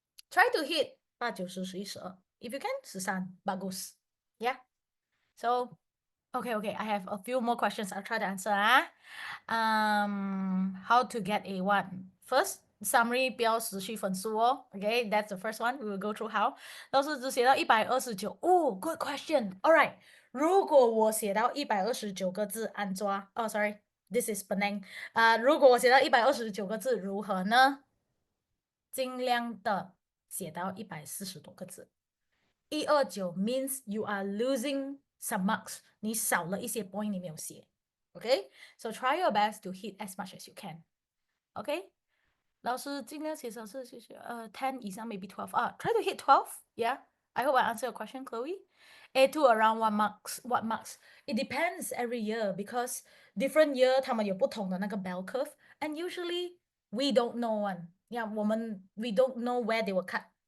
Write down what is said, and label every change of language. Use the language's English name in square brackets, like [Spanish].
[English] try to hit 8 9 10 11 12 if you can 13 bagus yeah so okay I have a few more questions I'll try to answer how to get A1 first summary 不要失去分数哦 Okay, that's the first one. We will go through how. [Chinese] 老师只写到129哦 Good question. Alright, 如果我写到129个字，按抓 sorry, this is Penang. 如果我写到129个字，如何呢？尽量的写到140多个字。 [English] 129 means you are losing some marks. [Chinese] 你少了一些 point 你没有写。 [English] Okay, so try your best to hit as much as you can. Okay. 老师尽量写少是10以上 maybe 12 try to hit 12 yeah I hope I answer your question Chloe A2 around what marks it depends every year because different year 他们有不同的那个 bell curve and usually we don't know one yeah we don't know where they will cut